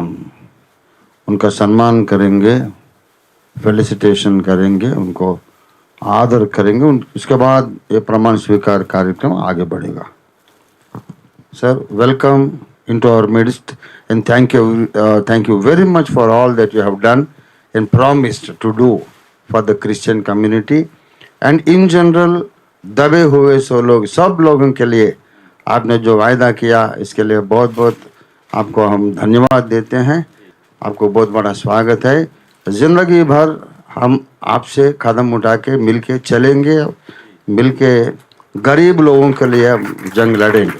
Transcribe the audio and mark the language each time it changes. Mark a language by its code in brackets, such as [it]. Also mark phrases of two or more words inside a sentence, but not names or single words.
[hi] उनका सम्मान करेंगे, फेलिसिटेशन करेंगे, उनको आदर करेंगे. उसके बाद ये प्रमाण स्वीकार कार्यक्रम आगे बढ़ेगा. [en] Sir, welcome into our midst and thank you very much for all that you have done and promised to do for the Christian community and in general [hi] दबे हुए सो लोग, सब लोगों के लिए आपने जो वायदा किया, इसके लिए बहुत बहुत आपको हम धन्यवाद देते हैं. आपको बहुत बड़ा स्वागत है. जिंदगी भर हम आपसे कदम उठा के मिल के चलेंगे, मिल के गरीब लोगों के लिए जंग लड़ेंगे.